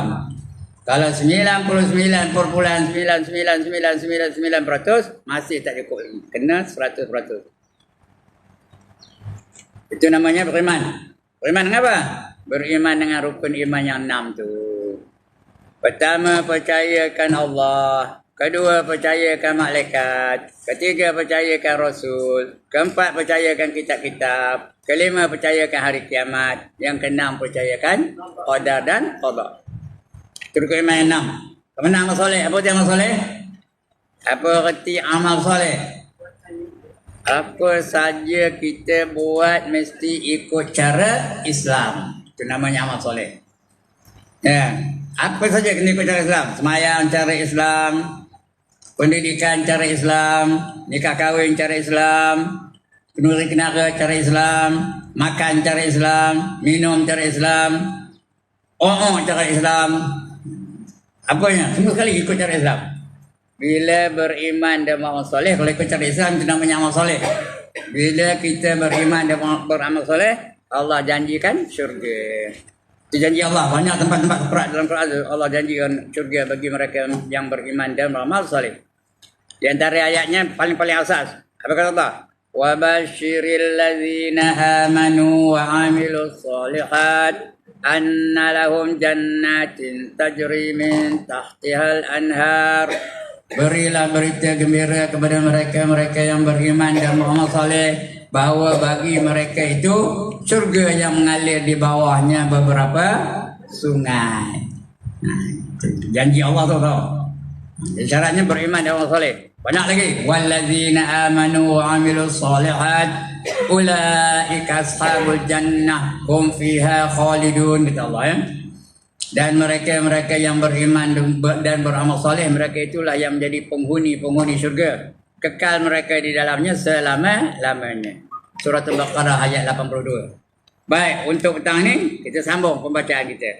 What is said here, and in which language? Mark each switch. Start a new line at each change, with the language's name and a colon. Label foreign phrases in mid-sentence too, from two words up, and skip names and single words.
Malay: Kalau 99.99999% masih tak cukup. Kena 100%. Itu namanya beriman. Beriman dengan apa? Beriman dengan rukun iman yang 6 tu. Pertama, percayakan Allah. Kedua, percayakan malaikat. Ketiga, percayakan Rasul. Keempat, percayakan kitab-kitab. Kelima, percayakan hari kiamat. Yang keenam, percayakan qadar dan qada. Itu rukun iman yang 6. Kemana amal soleh? Apa itu amal soleh? Apa erti amal soleh? Apa saja kita buat mesti ikut cara Islam. Itu namanya amal soleh. Ya. Apa saja kena ikut cara Islam? Semayang cara Islam. Pendidikan cara Islam, nikah kahwin cara Islam, penuri kenara cara Islam, makan cara Islam, minum cara Islam, cara Islam. Apanya? Semua sekali ikut cara Islam. Bila beriman dan beramal soleh, kalau ikut cara Islam itu namanya amal soleh. Bila kita beriman dan beramal soleh, Allah janjikan syurga. Itu janji Allah. Banyak tempat-tempat dalam Quran Allah janjikan syurga bagi mereka yang beriman dan beramal soleh. Di antara ayatnya paling asas. Apa kata Allah?
Arabic: وبشر الذين آمنوا وعملوا الصالحات أن لهم جنات تجري من تحتها الأنهار.
Malay: Berilah berita gembira kepada mereka yang beriman dan beramal soleh bahawa bagi mereka itu syurga yang mengalir di bawahnya beberapa sungai. Nah, janji Allah tu. Syaratnya beriman dan beramal soleh. Banyak lagi.
Arabic: والذين آمنوا وعملوا الصالحات أولئك أصحاب الجنة هم فيها خالدون,
Malay: kata Allah ya. Dan mereka yang beriman dan beramal soleh, mereka itulah yang menjadi penghuni syurga. Kekal mereka di dalamnya selama-lamanya. Surah Al-Baqarah ayat 82. Baik, untuk petang ni kita sambung pembacaan kita.